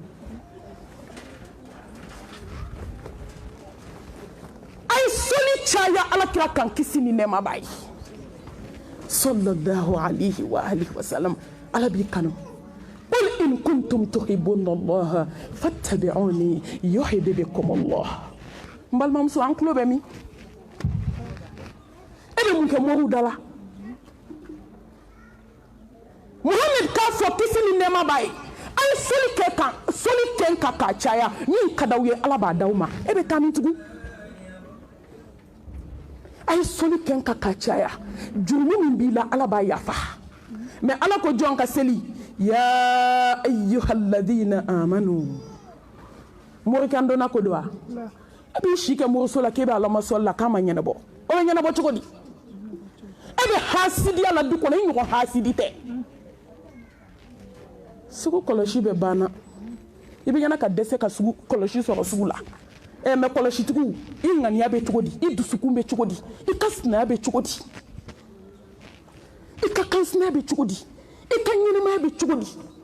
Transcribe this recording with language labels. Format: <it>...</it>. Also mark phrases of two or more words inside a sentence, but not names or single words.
<bm>a ye sɔli caya alakira kan kisi ni nɛɛma b'a ye</bm> <ar>صلى الله عليه وعلى آله وسلم</ar> <bm>ala b'i kanu</bm> <ar>قل إن كنتم تحبون الله فاتبعوني يحببكم الله</ar> <bm>n balimamuso an tulo bɛ min e bɛ mun kɛ moriw da la Muhammad k'a fɔ kisi ni nɛɛma b'a ye a ye sɔli kɛ kan k'a caya min ka d'aw ye ala b'a d'aw ma e bɛ taa min tugun a ye sɔli kɛ kan k'a caya jurumu min b'i la ala b'a yafa mɛ ala ko jɔn ka seli</bm> <ar>يا أيها الذين آمنوا</ar> <bm>morikan donna ko don wa e b'i si kɛ moriso la k'e bɛ ala ma sɔli la k'a ma ɲɛnabɔ o bɛ ɲɛnabɔ cogo di e bɛ hasidiya la du kɔnɔ i ɲɔgɔn hasidi tɛ sugu kɔlɔsi bɛ banna i bɛ ɲɛna ka dɛsɛ ka sugu kɔlɔsi sɔrɔ sugu la mɛ kɔlɔsitigiw i ŋaniya bɛ cogo di i dusukun bɛ cogo di i ka sinaya bɛ cogo di i ka kansinaya bɛ cogo di i ka ɲɛnɛmaya bɛ cogo di</bm>